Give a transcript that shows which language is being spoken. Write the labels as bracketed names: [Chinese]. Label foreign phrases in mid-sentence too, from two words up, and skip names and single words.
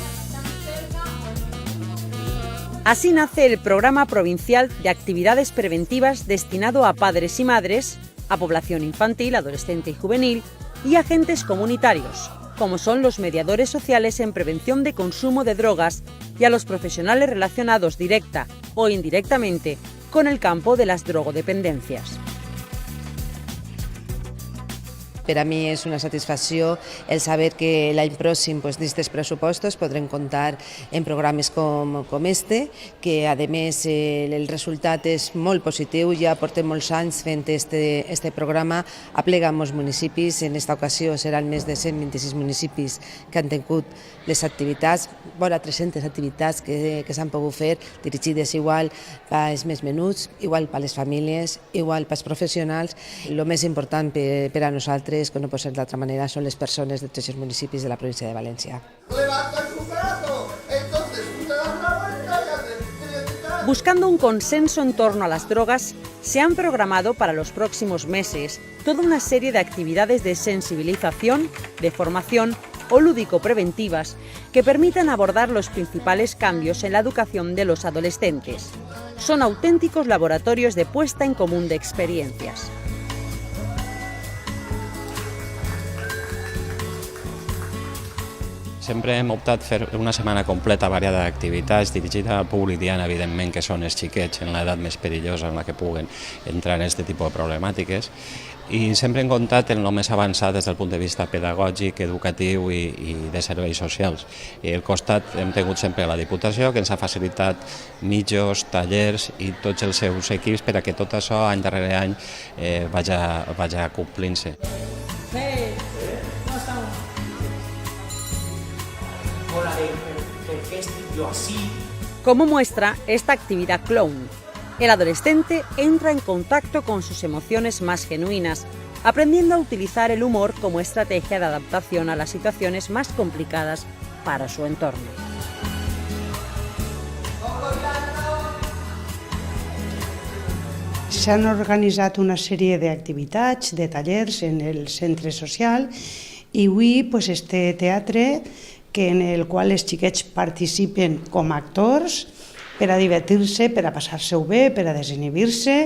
[Spanish] Así nace el Programa Provincial de Actividades Preventivas destinado a padres y madres, a población infantil, adolescente y juvenil y agentes comunitarios, como son los mediadores sociales en prevención de consumo de drogas y a los profesionales relacionados directa o indirectamente con el campo de las drogodependencias. [Catalan] Per a mi és una satisfacció el saber que l'any pròxim d'aquests pressupostos podrem comptar en programes com este, que a més el resultat és molt positiu. Ja portem molts anys fent este programa, aplega molts municipis. En esta ocasió seran més de 126 municipis que han tingut les activitats, vora 300 activitats que s'han pogut fer, dirigides igual pels més menuts, igual per les famílies, igual pels professionals. El més important per a nosaltres, que no pot ser d'altra manera, són les persones de tots els municipis de la província de València. [Spanish] Buscando un consenso en torno a las drogas, se han programado para los próximos meses toda una serie de actividades de sensibilización, de formación o lúdico-preventivas que permitan abordar los principales cambios en la educación de los adolescentes. Son auténticos laboratorios de puesta en común de experiencias. [Catalan] Sempre hem optat per fer una setmana completa variada d'activitats dirigida al públic diana, evidentment, que són els xiquets en l'edat més perillosa en la que puguen entrar en aquest tipus de problemàtiques, i sempre hem comptat en el més avançat des del punt de vista pedagògic, educatiu i de serveis socials. I al costat hem tingut sempre la Diputació, que ens ha facilitat mitjos, tallers i tots els seus equips per a que tot això any darrere any vagi complint-se. [Spanish] Como muestra esta actividad clown, el adolescente entra en contacto con sus emociones más genuinas, aprendiendo a utilizar el humor como estrategia de adaptación a las situaciones más complicadas para su entorno. [Catalan] S'han organitzat una sèrie d'activitats, de tallers en el centre social i avui este teatre en el qual els xiquets participen com a actors per a divertir-se, per a passar-se-ho bé, per a desinhibir-se.